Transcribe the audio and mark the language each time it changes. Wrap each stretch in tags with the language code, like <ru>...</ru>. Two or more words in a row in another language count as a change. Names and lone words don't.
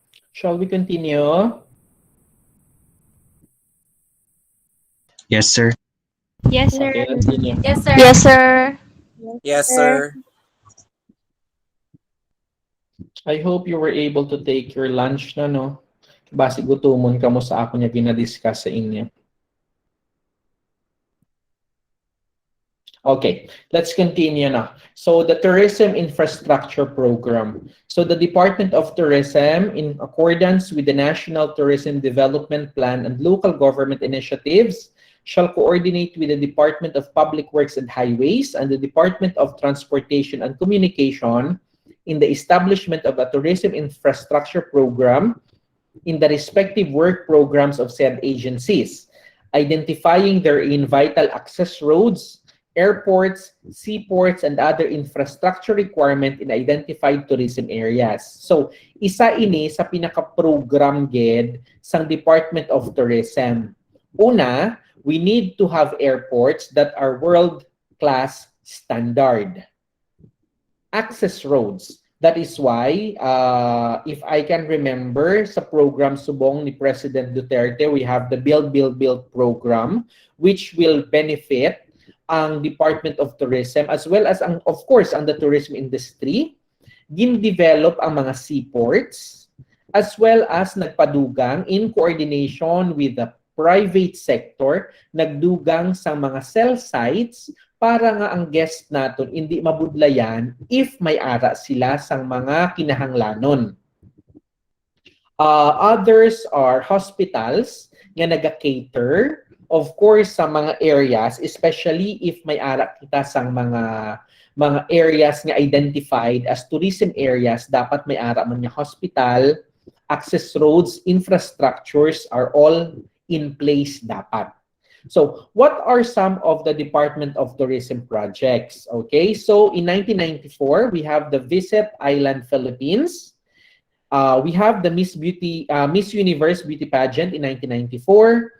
<en>Shall we continue? Yes, sir. Yes, sir. Okay, continue. Yes, sir. Yes, sir. Yes, sir. I hope you were able to take your lunch na, no?</en> <hil>Basi gutumon ka mo sa ako niya ginadiscuss sa inyo.</hil> <en>Okay, let's continue now. So the Tourism Infrastructure Program. So the Department of Tourism, in accordance with the National Tourism Development Plan and local government initiatives, shall coordinate with the Department of Public Works and Highways and the Department of Transportation and Communication in the establishment of a tourism infrastructure program in the respective work programs of said agencies, identifying therein vital access roads, airports, seaports, and other infrastructure requirement in identified tourism areas. So,</en> <hil>isa ini sa pinaka-program ged sang Department of Tourism. Una,</hil> <en>we need to have airports that are world-class standard. Access roads. That is why, if I can remember,</en> <hil>sa program subong ni President Duterte,</hil> <en>we have the Build, Build, Build program, which will benefit ang Department of Tourism as well as, of course,</en> <hil>ang the</hil> <en>tourism industry.</en> <hil>Gin-develop ang mga seaports</hil> <en>as well as</en> <hil>nagpadugang</hil> <en>in coordination with the private sector,</en> <hil>nagdugang sa mga cell sites para nga ang guest naton hindi mabudlayan if may ara sila sang mga kinahanglanon.</hil> <en>Others are hospitals</en> <hil>nga naga-cater,</hil> <en>of course,</en> <hil>sa mga areas, especially if may ara kita sang mga areas nga</hil> <en>identified as tourism areas,</en> <hil>dapat may ara man nga hospital,</hil> <en>access roads, infrastructures are all in place dapat. So, what are some of the Department of Tourism projects? Okay, so in 1994, we have the Visit Island Philippines. We have the Miss Universe Beauty Pageant in 1994.</en>